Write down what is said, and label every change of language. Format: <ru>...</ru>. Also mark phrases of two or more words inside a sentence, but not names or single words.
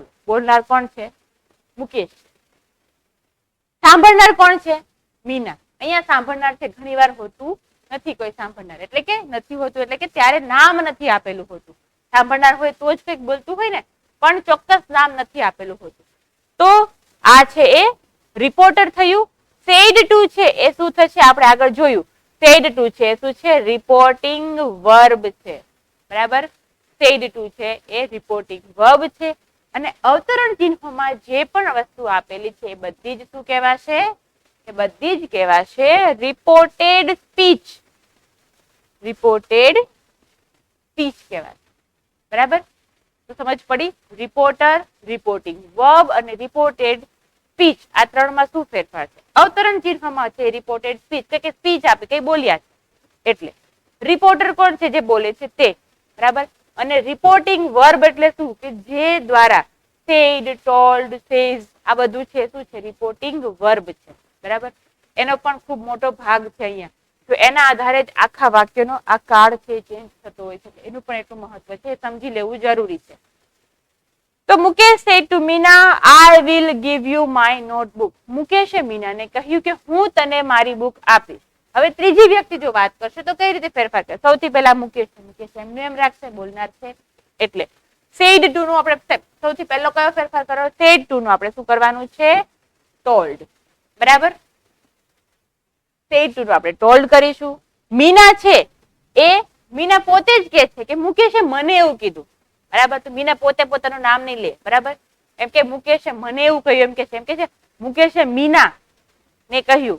<gu>બોલનાર કોણ છે? મુકેશ. સાંભળનાર કોણ છે? મીના. અહીંયા સાંભળનાર છે, ઘણી વાર હોતું નથી કોઈ સાંભળનાર, એટલે કે નથી હોતું એટલે કે ત્યારે નામ નથી આપેલું હોતું. સાંભળનાર હોય તો જ કંઈક બોલતું હોય ને, પણ ચોક્કસ નામ નથી આપેલું હોતું. તો આ છે એ રિપોર્ટર થયું.</gu> <en>said to</en> <gu>છે એ શું થશે? આપણે આગળ જોયું.</gu> <en>said to</en> <gu>છે શું છે?</gu> <en>reporting verb</en> <gu>છે. બરાબર,</gu> <en>said to</en> <gu>છે એ</gu> <en>reporting verb</en> <gu>છે. અને અવતરણ ચિહ્નોમાં જે પણ વસ્તુ આપેલી છે એ બધી જ શું કહેવાશે? એ બધી જ કહેવાશે</gu> <en>reported speech. reported speech</en> <gu>કહેવાશે. બરાબર, તો સમજ પડી? રિપોર્ટર,</gu> <en>reporting verb</en> <gu>અને</gu> <en>reported speech,</en> <gu>આ ત્રણમાં શું ફેરફાર છે? અવતરણ ચિહ્નમાં છે</gu> <en>reported speech,</en> <gu>કે સ્પીચ આપે કઈ બોલ્યા છે એટલે. રિપોર્ટર કોણ છે? જે બોલે છે તે. બરાબર, અને</gu> <en>reporting verb</en> <gu>એટલે શું? કે જે દ્વારા</gu> <en>said, told, says</en> <gu>આ બધું છે શું છે?</gu> <en>reporting verb</en> <gu>છે. બરાબર, એનો પણ ખૂબ મોટો ભાગ છે અહીંયા. તો એના આધારે જ આખા વાક્યનો આ કાળ છે ચેન્જ થતો હોય છે. એનું પણ એટલું મહત્વ છે, સમજી લેવું જરૂરી છે.</gu> <en>તો મુકેશ said to મીના I will give you my notebook.</en> <gu>મુકેશે મીનાને કહ્યું કે હું તને મારી બુક આપીશ. હવે ત્રીજી વ્યક્તિ જો વાત કરશે તો કઈ રીતે ફેરફાર કરે? સૌથી પહેલા મુકેશ એમનું એમ રાખશે, બોલનાર છે એટલે.</gu> <en>said to</en> <gu>નું આપણે સૌથી પહેલો કયો ફેરફાર કરો?</gu> <en>said to</en> <gu>નું આપણે શું કરવાનું છે? told. બરાબર.</gu> <en>said to</en> <gu>આપણે ટોલ્ડ કરીશું. મીના છે એ મીના પોતે જ કે છે કે મુકેશે મને એવું કીધું. બરાબર. તો મીના પોતે પોતાનું નામ નહીં લે. બરાબર. એમ કે મુકેશે મને એવું કહ્યું એમ કે છે મુકેશે મીના ને કહ્યું.</gu>